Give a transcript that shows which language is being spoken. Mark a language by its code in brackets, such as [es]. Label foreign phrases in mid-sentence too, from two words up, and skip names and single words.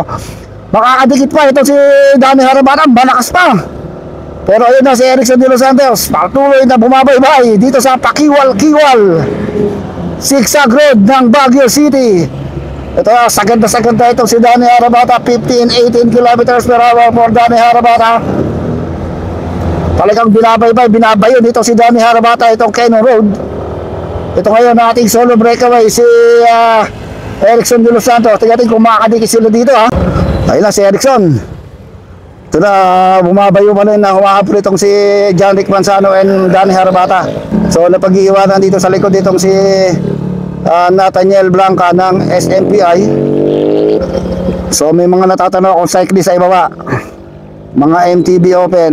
[tl] Makakadikit pa itong si Danny Harabata, malakas pa. Pero ayun na si Erickson de los Santos, patuloy na bumabaybay dito sa Pakiwal-Kiwal, Sigsag Road ng Baguio City. Ito, sagad na itong si Danny Harabata. [en] 15-18 kilometers per hour for Danny Harabata. [tl] Talagang binabayo dito si Danny Harabata itong Cannon Road. Ito ngayon na ating solo breakaway si Erickson de los Santos. Tingnan kung makakadikit sila dito ha. Ayun na si Erickson. Ito na, bumabayo pa rin na humahabol itong si John Rick Manzano and Danny Harabata. So napag-iiwanan dito sa likod itong si Nathaniel Blanca ng SMPI. So may mga natatanaw akong cyclist sa ibaba, mga MTB Open.